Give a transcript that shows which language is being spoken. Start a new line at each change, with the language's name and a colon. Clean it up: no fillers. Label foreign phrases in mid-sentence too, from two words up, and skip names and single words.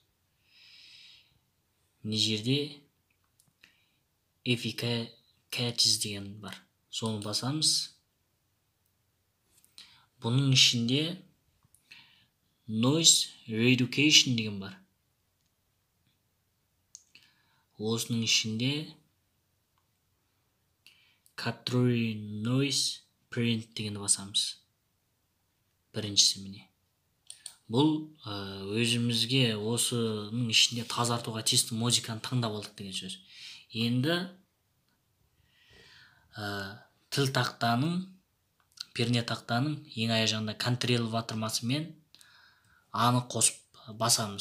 Kazakh: Мына жерде efficacious деген бар. Соны басамыз. Бұның ішінде
English: noise reduction
Kazakh: деген бар. Осының ішінде
English: capture noise print
Kazakh: дегенді басамыз. Біріншісі міне. Бұл өзімізге осының ішінде тазартуға тиісті музыканы таңдап алдық деген сөз. Енді тіл тақтаның, перне тақтаның ең аяқ жағында Ctrl батырмасымен аны қосып басамыз.